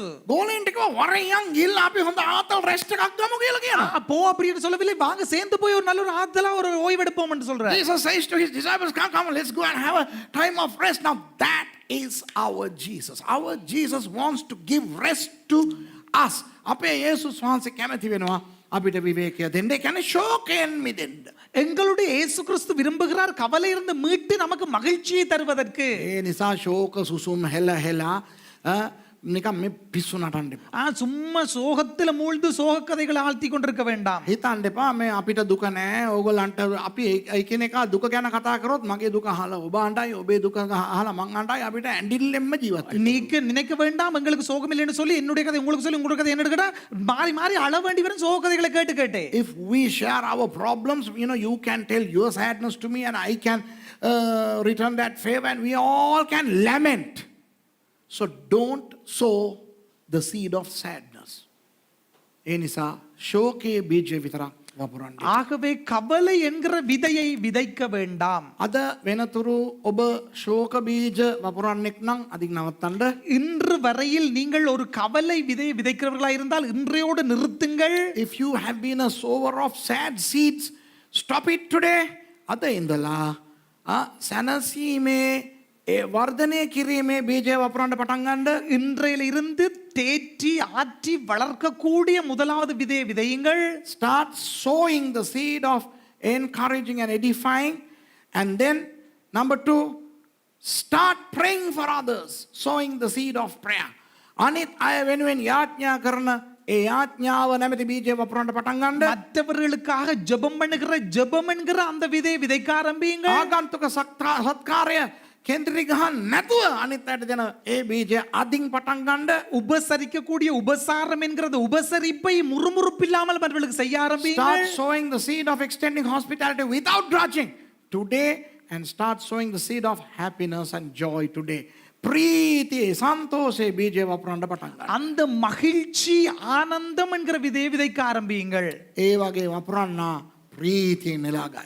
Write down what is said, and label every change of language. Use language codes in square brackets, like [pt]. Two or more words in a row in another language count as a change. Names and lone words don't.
[si] ගෝලෙන්ට කිව්වා වරෙන් ගිහිල්ලා අපි හොඳ ආතල් රෙස්ට් එකක් ගමු කියලා කියනවා. [ta] போ அப்படின்னு சொல்லவில்லை, வாங்க சேர்ந்து போய் ஒரு நல்ல ஒரு ஆத்தலா ஒரு ஓய்வெடுப்போம் என்று சொல்றார். [en] Jesus says to his disciples, come, let's go and have a time of rest. Now that is our Jesus. Our Jesus wants to give rest to us. [si] අපේ යේසුස් වහන්සේ කැමති වෙනවා අපිට විවේකය දෙන්න. ඒ කියන්නේ ශෝකයෙන් මිදෙන්න. [ta] எங்களுடைய இயேசு கிறிஸ்து விரும்புகிறார் கவலையிலிருந்து மீட்டு நமக்கு மகிழ்ச்சியை தருவதற்கு. [si] ඒ නිසා ශෝක සුසුම් හෙල හෙලා නිකන් මේ පිස්සු නටන්න එපා. [ta] சும்மா சோகத்துல மூழ்ந்து சோக கதைகளை ஆழ்த்தி கொண்டிருக்க வேண்டாம். [si] හිතන්න එපා මේ අපිට දුක නැහැ. ඕගොල්ලන්ට අපි එකිනෙකා දුක ගැන කතා කරොත් මගේ දුක අහලා ඔබ අඬයි, ඔබේ දුක අහලා මං අඬයි. අපිට ඇඬිල්ලෙන්ම ජීවත් වෙන්න. [ta] நீக்க நினைக்க வேண்டாம் எங்களுக்கு சோகம் இல்லைன்னு சொல்லி என்னுடைய கதை உங்களுக்கு சொல்லி உங்களுக்கு கதை என்ன கேட்டா மாறி மாறி அழ வேண்டி வரும் சோக கதைகளை கேட்டு கேட்டு. [en] If we share our problems, you can tell your sadness to me and I can return that favor and we all can lament. So don't sow the seed of sadness. [si] ඒ නිසා ශෝකයේ බීජය විතරක් වපුරන්න. [ta] ஆகவே கவலை என்கிற விதையை விதைக்க வேண்டாம். [si] අද වෙනතුරු ඔබ ශෝක බීජ වපුරන්නෙක් නම් අදින් නවත්තන්න. [ta] இன்று வரையில் நீங்கள் ஒரு கவலை விதையை விதைக்கிறவர்களா இருந்தால் இன்றையோடு நிறுத்துங்கள். [en] If you have been a sower of sad seeds, stop it today. [si] අද ඉඳලා සැනසීමේ වර්ධනය කිරීමේ බීජය වපුරන්න පටන් ගන්න. [ta] இன்றையில இருந்து தேற்றி ஆற்றி வளர்க்கக்கூடிய முதலாவது விதையை விதையுங்கள். [en] Start sowing the seed of encouraging and edifying. And then number 2, start praying for others, sowing the seed of prayer. [si] අනිත් අය වෙනුවෙන් යාඥා කරන ඒ යාඥාව නැමැති බීජය වපුරන්න පටන් ගන්න. [ta] மற்றவர்களுக்காக ஜெபம் பண்ணுகிற ஜெபம் என்கிற அந்த விதையை விதைக்க ஆரம்பியுங்கள். [si] ආගන්තුක සත්කාරය කෙන්ද්‍රී ගහන්න නැතුව අනිත් අයට දෙන ඒ බීජය අදින් පටන් ගන්න. [ta] உபசரிக்கக்கூடிய உபசாரம் என்கிறது உபசரிப்பை முறுமுறுப்பில்லாமல் மற்றவர்களுக்கு செய்ய ஆரம்பியுங்கள். [en] Start sowing the seed of extending hospitality without grudging today and start sowing the seed of happiness and joy today. [si] ප්‍රීතිය සන්තෝෂයේ බීජය වපුරන්න පටන් ගන්න. [ta] அந்த மகிழ்ச்சி ஆனந்தம் என்கிற விதையை விதைக்க ஆரம்பியுங்கள். [si] ඒ වගේ වපුරන්නා ප්‍රීතියෙන් නෙලාගයි.